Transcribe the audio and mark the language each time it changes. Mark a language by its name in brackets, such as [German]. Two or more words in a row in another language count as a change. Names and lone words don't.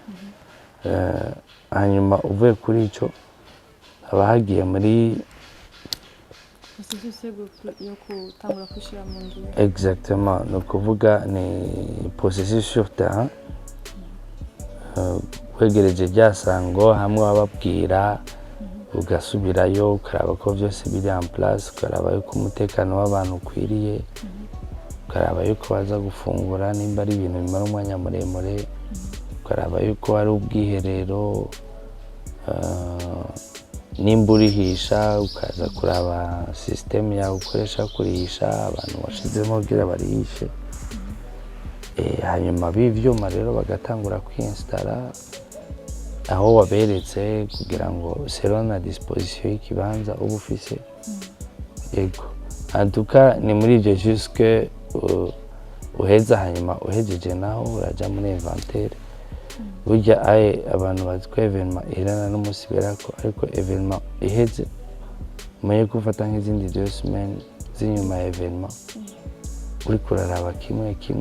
[Rundi] hanyuma uvuye kuri ico haba hagiye muri exactement no kuvuga ni [French] processus sur terrain [Rundi] kwegereje ryasango hamwe bababwira ugasubirayo ukaraba ko byose biri [French] en place [Rundi] ukaraba yuko umutekano w'abantu ukwiriye ukaraba yuko baza gufungura nimba ari ibintu bimara umwanya muremure ukaraba yuko hari ubwiherero nimba urihisha ukaza kuraba system yawe ukoresha kurihisha abantu washizemo kugira barihishe hanyuma b'ivyuma rero bagatangura kwinstara aho waberetse kugira ngo [French] selon la disposition [Rundi] y'ikibanza uba ufise yego antuka ni muri ivyo jusque uheza hanyuma uhejeje naho uraja muri inventaire burya abantu bazi ko evenement irana n'umunsi berako ariko evenement iheze umenye gufata nk'izindi 2 semaines z'inyuma ya evenement uri kuraraba kimwe